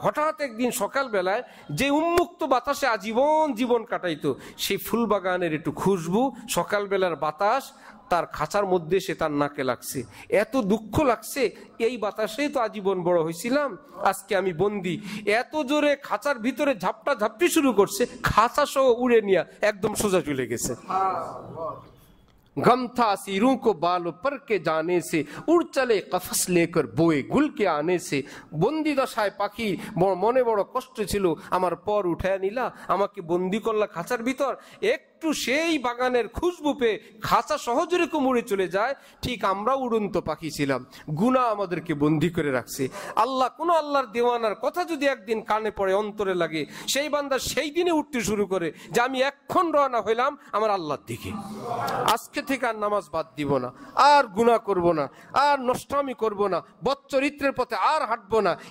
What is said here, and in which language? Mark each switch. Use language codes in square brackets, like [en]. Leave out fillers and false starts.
[bn] হঠাৎ একদিন সকাল বেলায় যে উন্মুক্ত বাতাসে আজীবন জীবন কাটাইতো, সেই ফুল বাগানের একটু খুশবু, সকালবেলার বাতাস তার খাঁচার মধ্যে সে তার নাকে লাগছে, এত দুঃখ লাগছে, এই বাতাসেই তো আজীবন বড় হয়েছিলাম, আজকে আমি বন্দি। এত জোরে খাঁচার ভিতরে ঝাপটা ঝাপটি শুরু করছে, খাঁচা সহ উড়ে নিয়ে একদম সোজা চলে গেছে। [hi] गम था सीरों को बालों पर के जाने से, उड़ चले कफस लेकर बोए गुल के आने से। [bn] বন্দি দশায় পাখি মনে বড় কষ্ট ছিল, আমার পর উঠায় নিলা, আমাকে বন্দি করলা খাঁচার ভিতর। একটু সেই বাগানের খুশবু পেয়ে খাঁচা সহজ রকম উড়ে চলে যায়, ঠিক আমরা উড়ন্ত পাখি ছিলাম, গুনাহ আমাদেরকে বন্দি করে রাখছে। আল্লাহ, কোন আল্লাহর দেওয়ানার কথা যদি একদিন কানে পড়ে, অন্তরে লাগে, সেই বান্দা সেই দিনে উঠতে শুরু করে যে আমি এখন রওনা হইলাম আমার আল্লাহর দিকে, আজকে থেকে আর নামাজ বাদ দিব না, আর গুনাহ করব না, আর নষ্টামি করব না, বদচরিত্রের পথে আর হাঁটবো না।